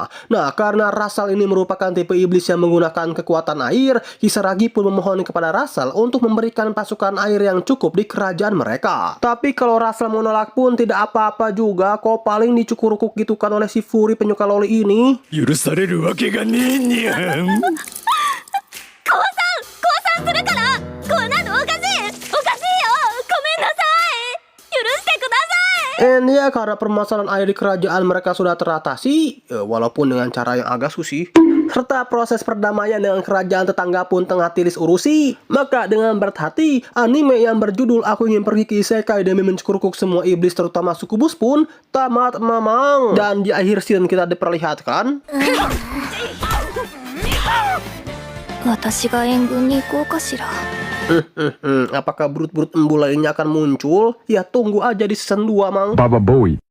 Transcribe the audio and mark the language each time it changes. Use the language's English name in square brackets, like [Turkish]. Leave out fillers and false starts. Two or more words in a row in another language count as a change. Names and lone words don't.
[Indonesian] Nah, karena Russell ini merupakan tipe iblis yang menggunakan kekuatan air, Kisaragi pun memohon kepada Russell untuk memberikan pasukan air yang cukup di kerajaan mereka. Tapi kalau Russell menolak pun tidak apa-apa juga kok, paling dicukurukuk gitu kan oleh si Fury penyuka loli ini. [Japanese] 許されるわけがねえにゃん。降参するから。こんなのおかしい。おかしいよ。ごめんなさい。許してください。 [Indonesian] And ya, karena permasalahan air di kerajaan mereka sudah teratasi, walaupun dengan cara yang agak susi, serta proses perdamaian dengan kerajaan tetangga pun tengah Tilis urusi, maka dengan berat hati, anime yang berjudul Aku Ingin Pergi ke Isekai demi mencukurukuk semua iblis terutama sukubus pun tamat mamang. Dan di akhir scene kita diperlihatkan [Japanese] 私が援軍に行こうかしら。 [Indonesian] Apakah brut-brut embul lainnya akan muncul? Ya tunggu aja di season 2, Mang. Baba Bowie.